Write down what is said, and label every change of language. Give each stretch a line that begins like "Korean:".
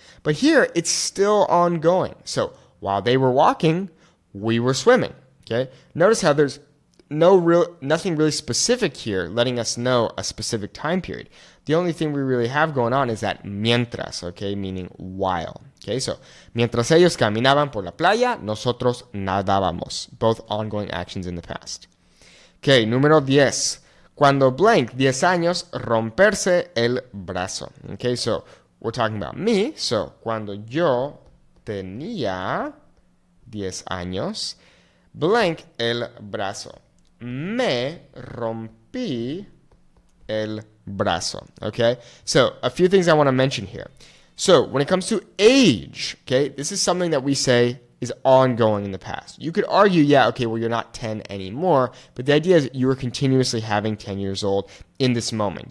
English: But here, it's still ongoing. So while they were walking, we were swimming. Okay, notice how there's nothing really specific here, letting us know a specific time period. The only thing we really have going on is that mientras, okay, meaning while.
Spanish: Okay, so mientras ellos caminaban por la playa, nosotros nadábamos.
English: Both ongoing actions in the past.
Spanish: Okay, número 10. Cuando
English: blank,
Spanish: 10 años, romperse el brazo.
English: Okay, so we're talking about me.
Spanish: So cuando yo tenía 10 años,
English: blank
Spanish: el brazo. Me rompí el brazo.
English: Okay, so a few things I want to mention here. So when it comes to age, okay, this is something that we say is ongoing in the past. You could argue, yeah, okay, well, you're not 10 anymore, but the idea is you were continuously having 10 years old in this moment.